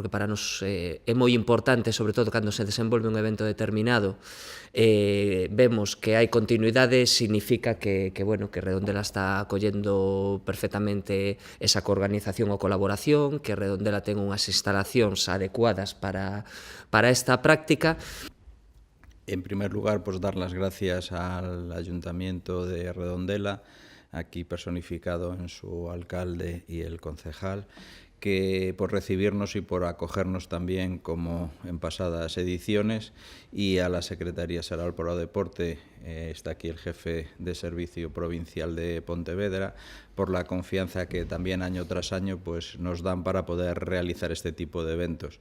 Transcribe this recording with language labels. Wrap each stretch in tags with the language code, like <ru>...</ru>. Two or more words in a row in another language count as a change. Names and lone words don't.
<gl>Porque para nos é moi importante, sobre todo cando se desenvolve un evento determinado, vemos que hai continuidade, significa que Redondela está acollendo perfectamente esa coorganización ou colaboración, que Redondela ten unhas instalacións adecuadas para esta práctica.</gl> <es>En primer lugar, pues dar las gracias al Ayuntamiento de Redondela, aquí personificado en su alcalde y el concejal, que por recibirnos y por acogernos también como en pasadas ediciones, y a la Secretaría Xeral para o Deporte, está aquí el jefe de Servicio Provincial de Pontevedra, por la confianza que también año tras año pues nos dan para poder realizar este tipo de eventos.</es>